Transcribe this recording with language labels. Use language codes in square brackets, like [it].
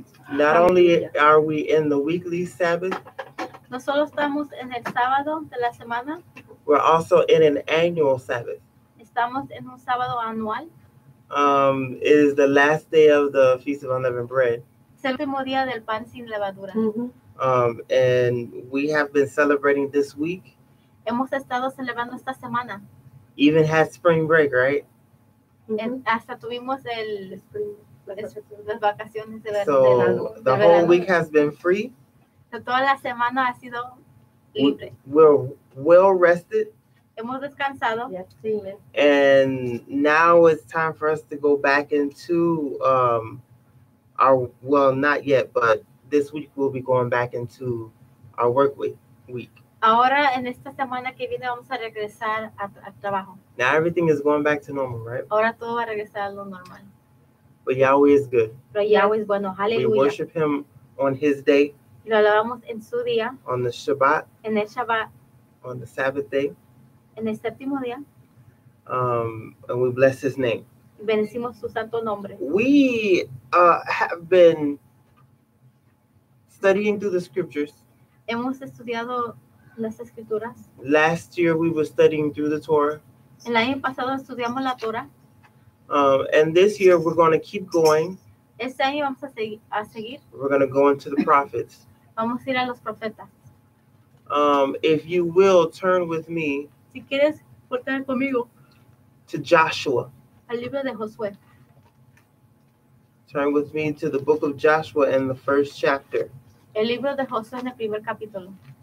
[en] Not only are we in the weekly Sabbath, [es] No solo estamos en el sábado de la semana, [en] we're also in an annual Sabbath. [es] estamos en un sábado anual. [en] It is the last day of the Feast of Unleavened Bread. [es] Es el último día del pan sin levadura. [en] And we have been celebrating this week. [es] Hemos estado celebrando esta semana. [en] Even had spring break, right? [es] Hasta tuvimos las vacaciones de [en] So the whole week has been free. [es] Toda la semana ha sido libre. [en] We're well rested. [es] Hemos descansado. [en] And now it's time for us to go back into not yet, but this week we'll be going back into our work week. [es] Ahora en esta semana que viene vamos a regresar al trabajo. [en] Now everything is going back to normal, right? [es] Ahora todo va a regresar a lo normal. [en] But Yahweh is good. [es] Pero Yahweh es bueno. [en] We [es] Aleluya. [en] worship Him on His day. [es] Y lo alabamos en su día. [en] On the Shabbat. [es] En el Shabbat. [en] On the Sabbath day. [es] En el séptimo día. [en] And we bless His name. [es] Bendecimos su santo nombre. [en] We have been studying through the scriptures. [es] Hemos estudiado las escrituras. [en] Last year we were studying through the Torah. [es] El año pasado estudiamos la Torah. [en] And this year we're going to keep going. [es] Este año vamos a seguir. [en] We're going to go into the prophets. [es] Vamos a ir a los profetas. [en] If you will, turn with me. [es] Si quieres, voltear conmigo. [en] To Joshua. [es] Al libro de Josué. [en] Turn with me to the book of Joshua in the first chapter. [es] El libro de Josué en el primer capítulo.